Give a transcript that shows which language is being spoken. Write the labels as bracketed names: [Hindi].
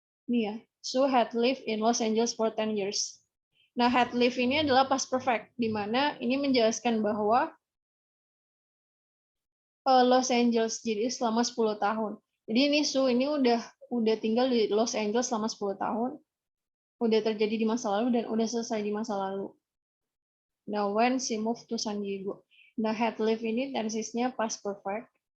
[Indonesian] Ini ya, [English] Sue had lived in Los Angeles for 10 years. [Indonesian] Nah, had lived ini adalah past perfect, di mana ini menjelaskan bahwa Los Angeles, jadi selama 10 tahun. Jadi ini Sue ini udah tinggal di Los Angeles selama 10 tahun, udah terjadi di masa lalu dan udah selesai di masa lalu. [English] Now when she moved to San Diego. [Indonesian] Nah, had lived ini tensesnya past perfect.